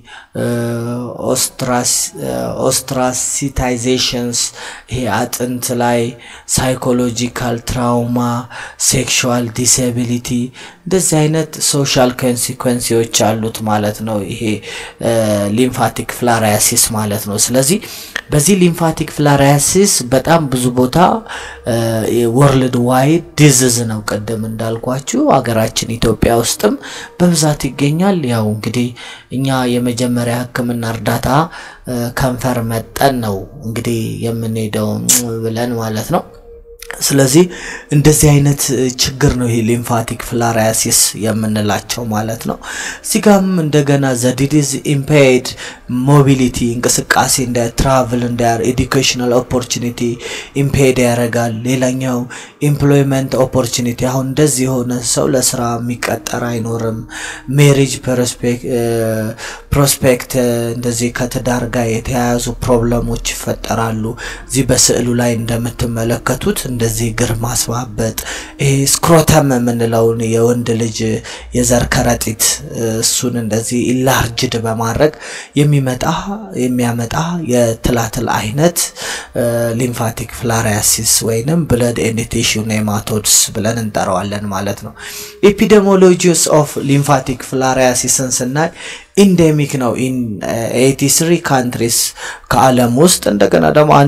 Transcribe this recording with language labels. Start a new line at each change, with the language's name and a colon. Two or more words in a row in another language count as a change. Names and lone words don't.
Amharic: ostracitations ይሄ አጥንት ላይ
English: psychological trauma sexual disability
Amharic: እንደዚህ አይነት
English: social consequences
Amharic: አሉት ማለት ነው ይሄ
English: lymphatic filariasis
Amharic: ማለት ነው ስለዚህ በዚህ
English: lymphatic filariasis
Amharic: በጣም ብዙ ቦታ
English: world wide disease
Amharic: ነው ቀደም እንዳልኳችሁ አገራችን ኢትዮጵያ ውስጥም በብዛት ይገኛል ያው እንግዲህ እኛ የመጀመሪያ ህክምና እርዳታ ከንፈር መጠን ነው እንግዲህ የምንሄደው ብለን ማለት ነው ስለዚህ እንደዚህ አይነት ችግር ነው ይሄ
English: lymphatic filariasis
Amharic: የምንላቸው ማለት ነው ሲጋም እንደገና
English: the disease impaired mobility
Amharic: እንቅስቃሴ እንደ travel እንደ
English: educational opportunity
Amharic: impaired ያረጋል ሌላኛው
English: employment opportunity
Amharic: አሁን እንደዚህ ሆነ ሰው ለስራ የሚቀጠር አይኖርም
English: marriage prospect
Amharic: እንደዚህ ከትዳር ጋር የተያያዙ ፕሮብለሞች ይፈጠራሉ እዚህ በስዕሉ ላይ እንደምትመለከቱት እንደዚህ ግር ማስባበጥ ስክሮተም የምንለውን የወንድ ልጅ የዘር ከረጢት እሱን እንደዚህ ኢላርጅድ በማድረግ የሚያመጣ የትላትል አይነት
English: lymphatic filariasis
Amharic: ወይንም
English: blood and tissue nematodes
Amharic: ብለን እንጠራዋለን ማለት ነው።
English: epidemiologies of lymphatic filariasis
Amharic: ስናይ ኢንዴሚክ ነው
English: in 83 countries
Amharic: ከዓለም ውስጥ እንደገና ደግሞ